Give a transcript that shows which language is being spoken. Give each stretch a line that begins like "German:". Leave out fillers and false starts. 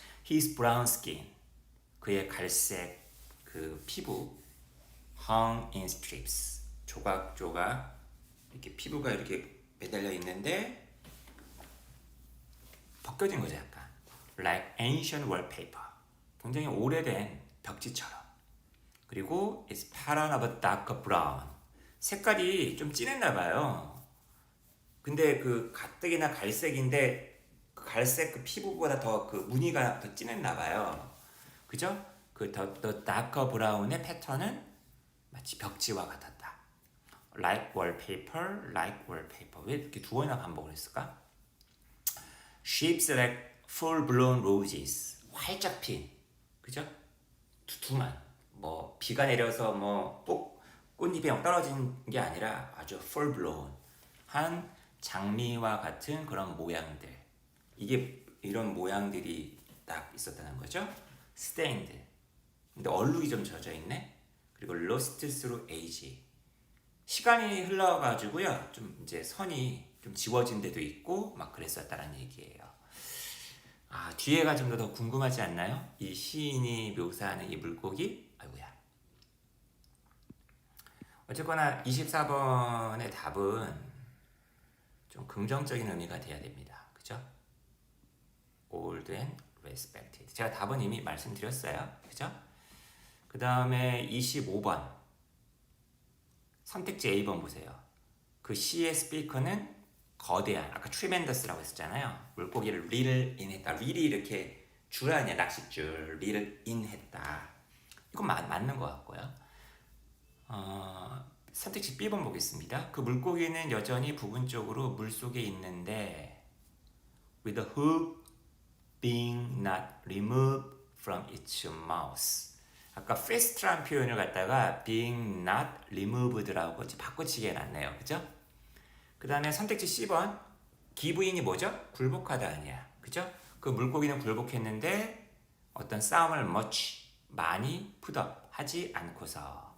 English: His brown skin.
Korean: 그의 갈색 그 피부.
English: Hung in strips.
Korean: 조각조각 이렇게 피부가 이렇게 매달려 있는데 벗겨진 거죠 약간.
English: Like ancient wallpaper.
Korean: 굉장히 오래된 벽지처럼.
English: 그리고 it's pattern of a darker brown.
Korean: 색깔이 좀 진했나 봐요. 근데 그 가뜩이나 갈색인데 그 갈색 그 피부보다 더 그 무늬가 더 진했나 봐요. 그죠? 그 더 darker brown의 패턴은 마치 벽지와 같았다.
English: Like wallpaper, like wallpaper.
Korean: 왜 이렇게 두 번이나 반복을 했을까?
English: Shapes like full-blown roses.
Korean: 활짝 핀, 그죠? 두툼한. 뭐 비가 내려서 뭐 꽃잎이 막 떨어진 게 아니라 아주 full-blown 한 장미와 같은 그런 모양들. 이게 이런 모양들이 딱 있었다는 거죠. Stained. 근데 얼룩이 좀 젖어 있네. 그리고
English: lost through age.
Korean: 시간이 흘러가지고요. 좀 이제 선이 좀 지워진 데도 있고 막 그랬었다는 얘기예요. 아, 뒤에가 좀 더 궁금하지 않나요? 이 시인이 묘사하는 이 물고기? 아이고야. 어쨌거나 24번의 답은 좀 긍정적인 의미가 돼야 됩니다. 그죠?
English: old and respected.
Korean: 제가 답은 이미 말씀드렸어요. 그죠? 그 다음에 25번. 선택지 A번 보세요. 그 시의 스피커는 거대한, 아까 tremendous라고 했었잖아요. 물고기를 reel을 인했다. reel이 이렇게 줄 아니야, 낚싯줄. reel을 인했다. 이건 맞는 것 같고요. 선택지 B번 보겠습니다. 그 물고기는 여전히 부분적으로 물속에 있는데
English: with the hook being not removed from its mouth.
Korean: 아까 fast라는 표현을 갖다가 being not removed라고 바꿔치기 해놨네요. 그죠? 그 다음에 선택지 C번. 기부인이 뭐죠? 굴복하다 아니야. 그죠? 그 물고기는 굴복했는데 어떤 싸움을 많이 put-up 하지 않고서.